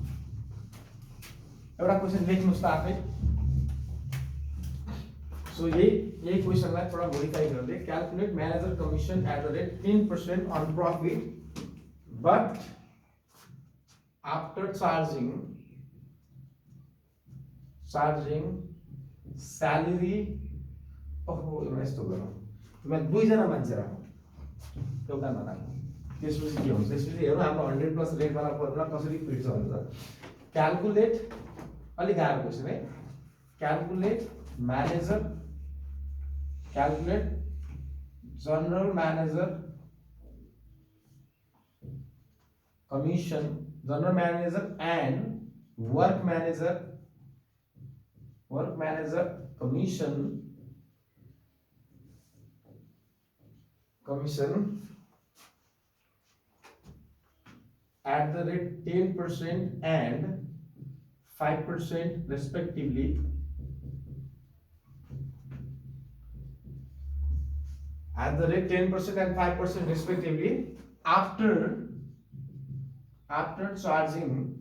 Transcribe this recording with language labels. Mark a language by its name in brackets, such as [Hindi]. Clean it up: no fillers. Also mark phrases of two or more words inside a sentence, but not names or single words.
[Nepali] एउटा क्वेशन लेख्नुस् त आफै। सो यही क्वेशनलाई थोड़ा मोडिफाई गर्दै [English] calculate manager commission at the rate 10% on profit but after charging salary. [Nepali] ओहो यस्तो गरौँ, तिमीलाई दुईजना मान्छे राखौँ एउटामा राखौँ, त्यसपछि के हुन्छ त्यसपछि हेरौँ हाम्रो 100 [English] plus rate [Nepali] वाला फर्मुला कसरी फिट छ भनेर। क्याल्कुलेट अलि गाह्रो क्वेशन है। [English] calculate general manager commission, general manager and work manager कमीशन at the rate 10% and 5% respectively at the rate 10% and 5% respectively after charging